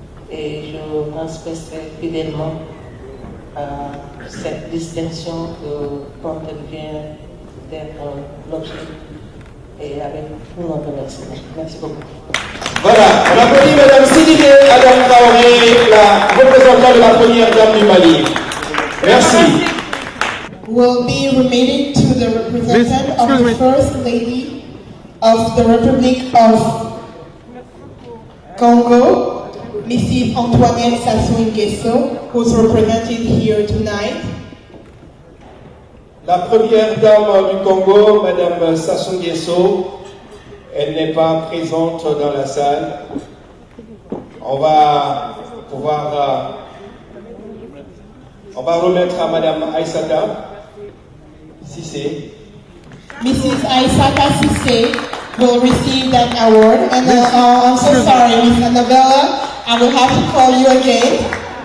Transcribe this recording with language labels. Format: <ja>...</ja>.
<fr>Et je transmettrai fidèlement cette distinction dont elle vient d'être l'objet et avec tout notre remerciement. Merci beaucoup. Voilà, on applaudit Mme Sidibé Adam Traoré, la représentante de la première dame du Mali. Merci.</fr> <en>Will be remitted to the representative of the First Lady of the Republic of Congo, Mrs. Antoinette Sassou Nguesso, who's represented here tonight.</en> <fr>La première dame du Congo, Madame Sassou Nguesso, elle n'est pas présente dans la salle. On va pouvoir remettre à Madame Aïssata Sissé.</fr> <en>Mrs. Aïssata Sissé will receive that award. And I'm so sorry, Miss Annabella, I will have to call you again.</en>